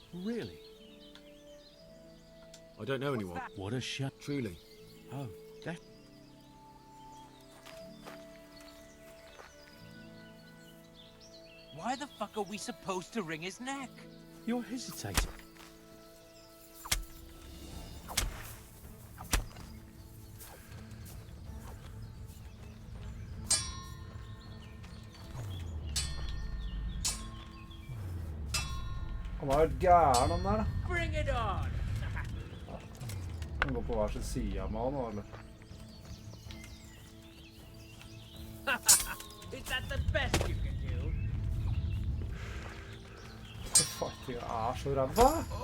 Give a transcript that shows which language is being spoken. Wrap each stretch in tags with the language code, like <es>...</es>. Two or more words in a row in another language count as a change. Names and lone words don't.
<en>Really? I don't know anyone. What a shut. Truly. Oh, that. Why the fuck are we supposed to wring his neck? You're hesitating.</en> <no>Han er helt gæren, han der, da.</no> <en>Bring it on!</en> <no>Han går på hver sin side av meg, han, eller?</no> <en>Is that the best you can do?</en> <no>Fightinga er så ræva.</no>